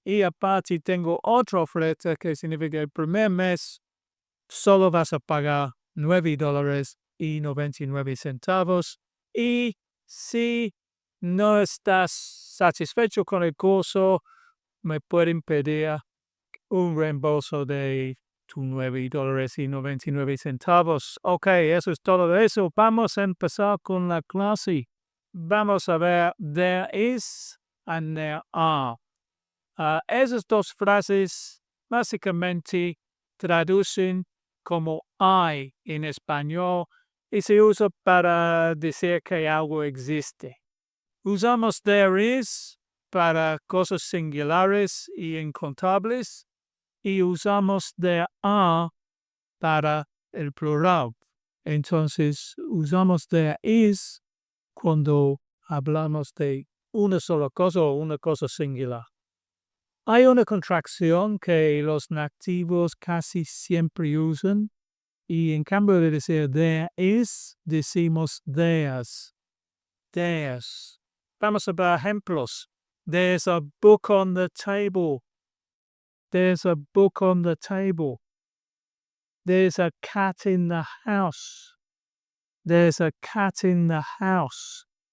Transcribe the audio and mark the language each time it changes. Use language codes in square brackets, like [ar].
[es] Y aparte tengo otra oferta que significa el primer mes solo vas a pagar $9.99. Y si no estás satisfecho con el curso, me pueden pedir un reembolso de tus $9.99. Ok, eso es todo de eso. Vamos a empezar con la clase. Vamos a ver [en] there is and there are. [es] Esas dos frases básicamente traducen como hay en español y se usa para decir que algo existe. Usamos [en] there is [es] para cosas singulares y incontables y usamos [en] there are [es] para el plural. Entonces, usamos there is cuando hablamos de una sola cosa o una cosa singular. Hay una contracción que los nativos casi siempre usan y en cambio de decir [en] there is, [es] decimos theirs. [en] Theirs. [es] Vamos a ver ejemplos. [en] There's a book on the table. There's a book on the table. There's a cat in the house. There's a cat in the house.